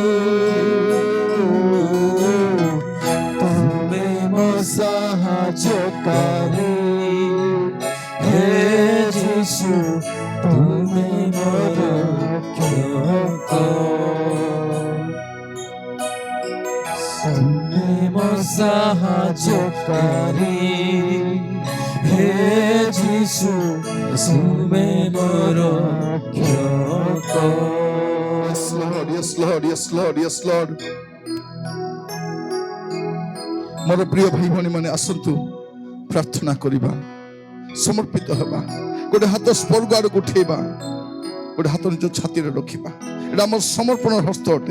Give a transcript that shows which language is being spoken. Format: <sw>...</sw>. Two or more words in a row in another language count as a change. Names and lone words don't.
<or>ତୁମି ମୋ ସାହାଯ୍ୟକାରୀ ହେ ଯିଶୁ ତୁମି ମୋର ତୁମି ମୋ ସାହାଯ୍ୟକାରୀ ହେ ଯିଶୁ ତୁମି ମୋର ରକ୍ଷକ</or> <en>Yes Lord, yes Lord, yes Lord, yes Lord.</en> <or>ମୋର ପ୍ରିୟ ଭାଇ ଭଉଣୀ ମାନେ ଆସନ୍ତୁ ପ୍ରାର୍ଥନା କରିବା, ସମର୍ପିତ ହେବା, ଗୋଟେ ହାତ ସ୍ପର୍ଗ ଆଡ଼କୁ ଉଠେଇବା, ଗୋଟେ ହାତ ନିଜ ଛାତିରେ ରଖିବା। ଏଇଟା ଆମର ସମର୍ପଣ ହସ୍ତ ଅଟେ।</or>